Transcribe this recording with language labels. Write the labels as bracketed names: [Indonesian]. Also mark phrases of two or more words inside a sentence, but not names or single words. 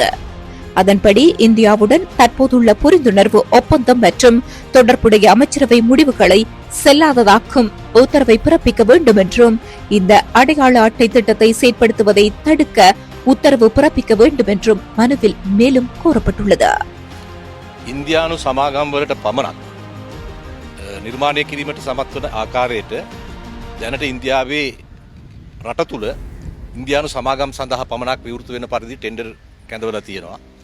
[Tamil] அதன்படி இந்தியாவுடன் தற்போதுள்ள புரிந்துணர்வு ஒப்பந்தம் மற்றும் தொடர்புடைய அமைச்சரவை முடிவுகளை செல்லாததாக்கும் உத்தரவை பிறப்பிக்க வேண்டும் என்றும் இந்த அடையாள அட்டை திட்டத்தை செயற்படுத்துவதை தடுக்க உத்தரவு பிறப்பிக்க வேண்டும் என்றும் மனுவில் மேலும் கூறப்பட்டுள்ளது. [Sinhala] ඉන්දියානු සමාගම් වලට පමණක් නිර්මාණය කිරීමට සමත් වන ආකාරයට දැනට ඉන්දියාවේ රට තුළ ඉන්දියානු සමාගම් සඳහා පමණක් විවෘත වෙන පරිදි ටෙන්ඩර් කැඳවලා තියෙනවා.